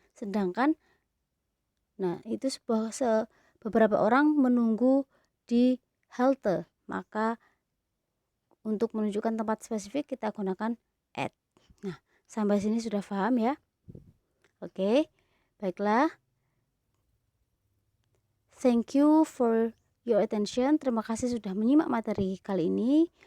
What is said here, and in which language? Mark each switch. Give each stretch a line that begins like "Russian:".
Indonesian: Sedangkan nah itu beberapa orang menunggu di halte, maka untuk menunjukkan tempat spesifik kita gunakan at. Nah, sampai sini sudah paham ya? Oke, baiklah.
English: Thank you for your attention.
Indonesian: Terima kasih sudah menyimak materi kali ini.